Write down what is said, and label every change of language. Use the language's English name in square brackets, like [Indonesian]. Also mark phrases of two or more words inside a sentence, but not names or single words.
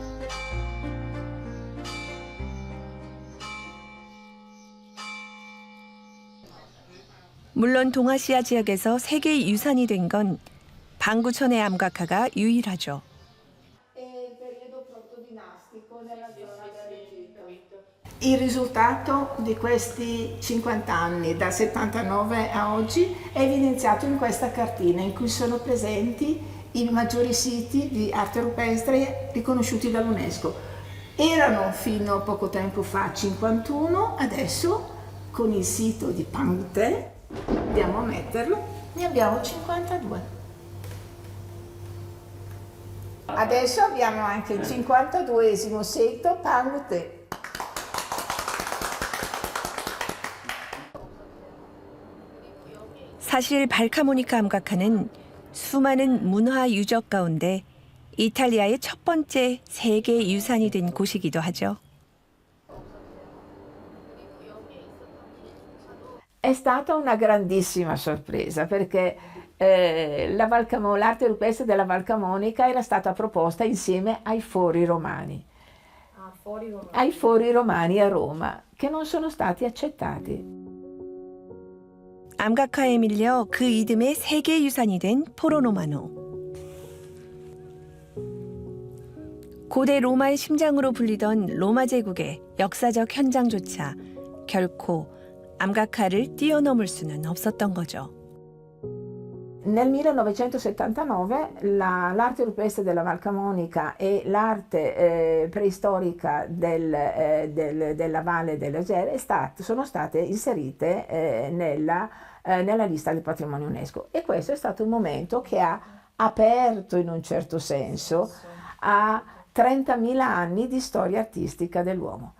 [Korean] 물론 동아시아 지역에서 세계 유산이 된 건 반구천의 암각화가 유일하죠. [Italian] Il risultato di questi 50 anni, dal 79 a oggi, è evidenziato in questa cartina in cui sono presenti i maggiori siti di arte rupestre riconosciuti dall'UNESCO. Erano fino a poco tempo fa 51, adesso con il sito di Pangte, andiamo a metterlo, ne abbiamo 52. Adesso abbiamo anche il 52esimo sito Pangte. [Korean] 사실 발카모니카 암각화는 수많은 문화 유적 가운데 이탈리아의 첫 번째 세계 유산이 된 곳이기도 하죠. [Italian] È stata una grandissima sorpresa perché l'arte rupestre della Val Camonica era stata proposta insieme ai fori romani. Ai fori romani a Roma, che non sono stati accettati. [Korean] 암각화에 밀려 그 이듬해 세계 유산이 된 포로노마노. 고대 로마의 심장으로 불리던 로마 제국의 역사적 현장조차 결코 암각화를 뛰어넘을 수는 없었던 거죠. [Italian] Nel 1979 l'arte rupestre della Val Camonica e l'arte preistorica della Valle dell'Agere sono state inserite nella lista del patrimonio UNESCO, e questo è stato un momento che ha aperto in un certo senso a 30.000 anni di storia artistica dell'uomo.